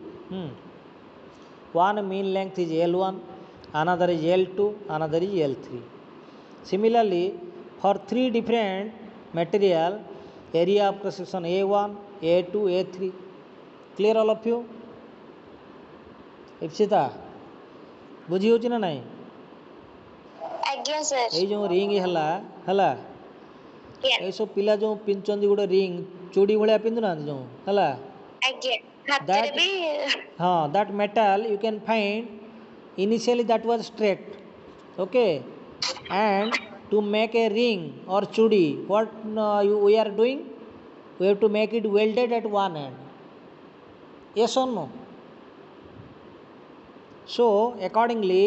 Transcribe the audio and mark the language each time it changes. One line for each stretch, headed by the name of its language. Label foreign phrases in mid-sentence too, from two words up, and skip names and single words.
English: one mean length is L1 another is L2 another is L3 similarly for three different material area of cross section A1 A2 A3 clear all of you Ipsita
Odia: ବୁଝି ହେଉଛି ନା ନାହିଁ ଆଜ୍ଞା sir. ଏଇ ଯେଉଁ ରିଙ୍ଗ ହେଲା ଏଇସବୁ ପିଲା ଯେଉଁ ପିନ୍ଧୁଛନ୍ତି ଗୋଟେ ରିଙ୍ଗ ଚୁଡ଼ି ଭଳିଆ ପିନ୍ଧୁନାହାନ୍ତି ଯେଉଁ ହେଲା ଆଜ୍ଞା ହାତରେ ବି
English: ହଁ that metal you can find initially that was straight okay and to make a ring or chudi what we are doing we have to make it welded at one end yes or no so accordingly